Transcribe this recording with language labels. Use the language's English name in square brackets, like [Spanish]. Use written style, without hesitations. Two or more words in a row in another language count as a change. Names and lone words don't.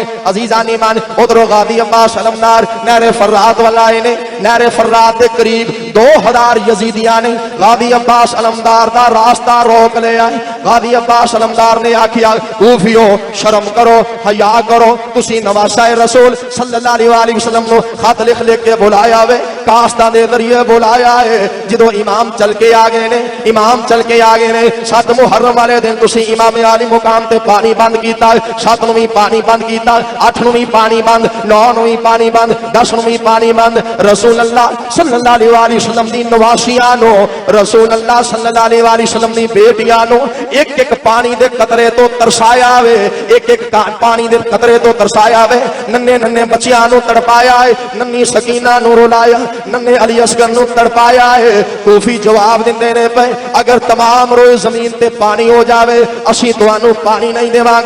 [Punjabi] عزیزانِ ایمان ادھروں غازی عباس علمدار نہرِ فرات وال آئے نے. نہرِ فرات کے قریب 2000 یزیدیاں نے غازی عباس علمدار دا رستہ روک لیا. غازی عباس علمدار نے آکھیا کوفیو شرم کرو، حیا کرو، تسی نواسہ رسول [Arabic] صلى الله عليه وسلم [Punjabi] نوں خط لکھ لکھ کے بلایا وے، قاصداں دے ذریعے بلایا ہے. جو امام چل کے آ گئے نے، امام چل کے آ گئے نے. 7 محرم والے دن تسی امام عالی مقام تے پانی بند کیتا، 7 نوں بھی پانی بند کیتا، 8 نوں بھی پانی بند، 9 نوں بھی پانی بند، 10 نوں بھی پانی بند. رسول اللہ [Arabic] صلى الله عليه وسلم [Punjabi] دی نواسیاں نوں, رسول اللہ [Arabic] صلى الله عليه وسلم [Punjabi] دی بیٹیاں نوں اک اک پانی دے قطرے توں ترسایا وے، اک اک پانی دے قطرے توں ترسایا وے. ننھے ننھے بچیاں نوں تڑپایا ہے، ننھی سکینہ نوں رلایا، ننھے علی اصغر نوں تڑپایا ہے. کوفی جواب دیندے نے پئے اگر تمام روئے زمین تے پانی ہو جاوے اسی تہانوں پانی نہیں دیواں گے.